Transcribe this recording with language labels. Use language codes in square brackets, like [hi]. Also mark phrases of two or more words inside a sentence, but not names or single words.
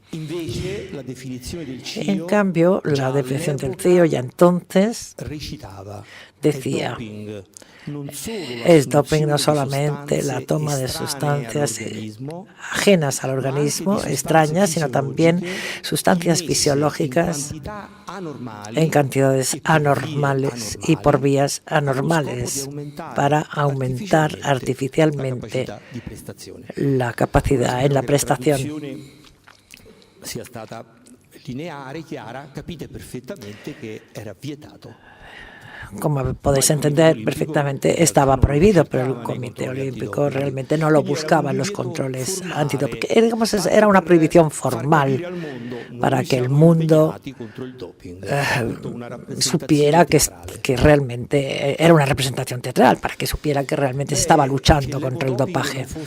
[es] En cambio, la definición del CIO ya entonces decía: es doping no solamente la toma de sustancias ajenas al organismo, extrañas, sino también sustancias fisiológicas en cantidades anormales y por vías anormales para aumentar artificialmente la capacidad en la prestación. [it] Sia stata lineare, chiara, capite perfettamente che era vietato. [es] Como podéis entender perfectamente, estaba prohibido, pero el Comité Olímpico realmente no lo buscaba en los controles antidoping. Era una prohibición formal para que el mundo supiera que realmente era una representación teatral, para que supiera que realmente se estaba luchando contra el dopaje.